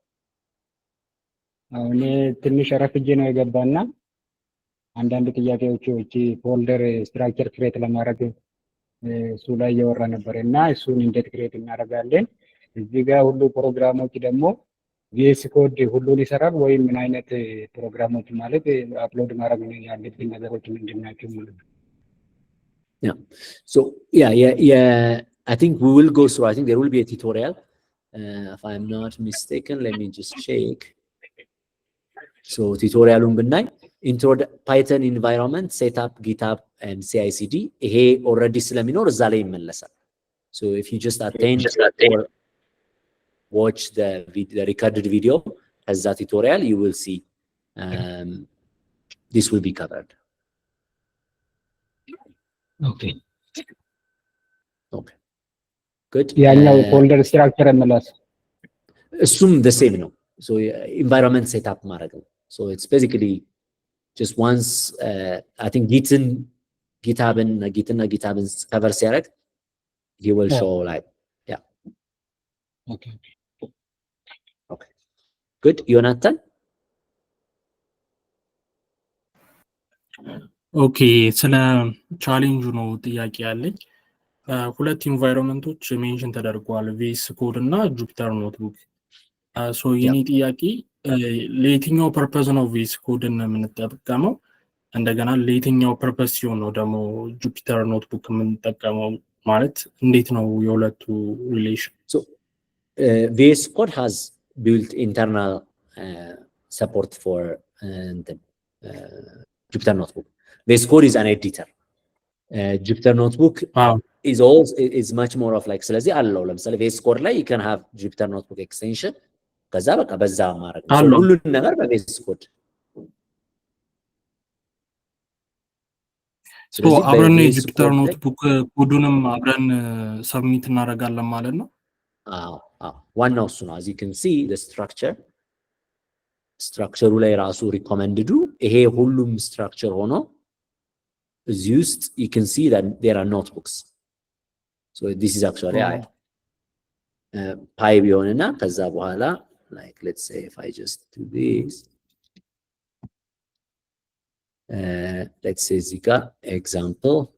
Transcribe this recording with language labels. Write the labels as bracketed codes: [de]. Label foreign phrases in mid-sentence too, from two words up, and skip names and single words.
[am] አሁን ትንሽ ረፍጄ ነው የገባና አንዳንድ ጥያቄዎች [en] folder structure create [am] ለማድረግ እሱ ላይ እያወራ ነበር እና እሱን እንዴት ክሬት እናደርጋለን? እዚህ ጋር ሁሉ ፕሮግራሞች ደግሞ ቪኤስ ኮድ ሁሉን ይሰራል ወይም ምን አይነት ፕሮግራሞች ማለት አፕሎድ ማድረግ ያለብን ነገሮች ምንድን ናቸው ማለት ነው? [en] Yeah. So yeah. I think we will go through. I think there will be a tutorial. If I'm not mistaken, let me just check. So tutorialun ብናይ intro Python environment setup GitHub and CI/CD ይሄ already [am] ስለሚኖር እዛ ላይ ይመለሳል። [en] So if you just attend or watch the recorded video as that tutorial, you will see this will be covered. Okay. Okay. Good. ያኛው folder structure MLS assume the same ነው. So environment setup [am] ማድረግ ነው. [en] So it's basically just once I think GitHubን cover ሲያደርግ he will show like yeah. Okay. Okay. Good. Jonathan? [am] ኦኬ ስለ ቻሌንጁ ነው ጥያቄ ያለኝ። ሁለት ኢንቫይሮንመንቶች ሜንሽን ተደርጓል ቪኤስ ኮድ እና ጁፒተር ኖትቡክ። ሶ የኔ ጥያቄ ለየትኛው ፐርፐዝ ነው ቪኤስ ኮድን የምንጠቀመው? እንደገና ለየትኛው ፐርፐዝ ሲሆን ነው ደግሞ ጁፒተር ኖትቡክ የምንጠቀመው? ማለት እንዴት ነው የሁለቱ ሪሌሽን? [en] So VS Code has built internal support for Jupyter Notebook. VS Code is an editor. Jupyter Notebook is much more of like [am] ስለዚህ አለው ለምሳሌ [en] VS Code ላይ you can have Jupyter Notebook extension [am] ከዛ በቃ በዛ ማድረግ ነው ሁሉ ነገር በVS Code። ሶ አብረን የጁፒተር ኖትቡክ ኮዱንም አብረን ሰብሚት እናደርጋለን ማለት ነው? ዋናው እሱ ነው። [en] as you can see the structure [am] ላይ ራሱ [en] recommended [am] ይሄ ሁሉም [en] structure [am] ሆኖ እዚህ ውስጥ [en] you can see that there are notebooks. So this is actually pi [am] ቢሆንና ከዛ በኋላ [en] like let's say if I just do this let's say [am] እዚህ ጋር [en] example